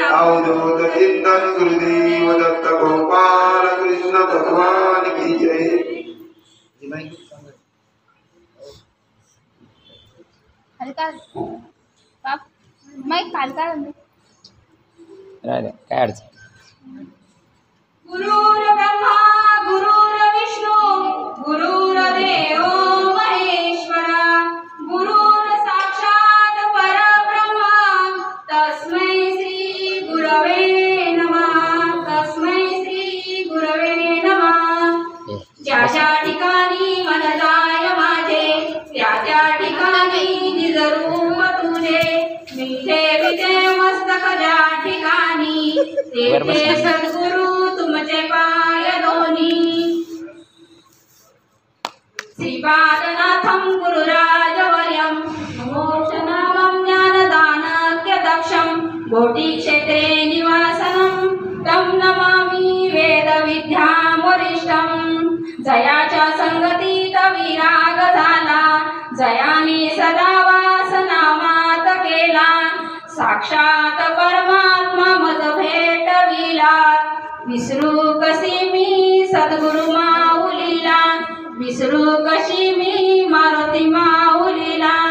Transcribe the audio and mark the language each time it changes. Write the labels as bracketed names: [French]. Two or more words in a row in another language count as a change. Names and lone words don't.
[Hindi] अवधूत चिंतन गुरुदेव दत्त गोपाल कृष्ण भगवान की जय। [Marathi] काय अडचण [Sanskrit] गुरुर् ब्रह्मा गुरुर्विष्णू गुरुर्देव महेश्वरा गुरुर् साक्षात् परब्रह्म तस्मै श्री गुरवे नमः तस्मै श्री गुरवे नमः। [Marathi] ज्या ज्या ठिकाणी मन जाय माझे त्या त्या ठिकाणी निज रूप तुझे मिठे विते मस्तक ज्या ठिकाणी तेथे सद्गुरु तुमचे पाय दोन्ही। [Sanskrit] श्रीपादनाथं गुरुराजवर्यं मोक्षनामं ज्ञानदानक्यदक्षं बोधिक्षेत्रे निवासनं तं नमामि वेदविद्यां वरिष्ठं। [Marathi] जयाच्या संगतीत विराग झाला जयाने सदा वास नामात केला साक्षात परमात्मा मज भेटविला। विसरू कशी मी सद्गुरु माऊलीला विसरू कशी मी मारुती माऊलीला।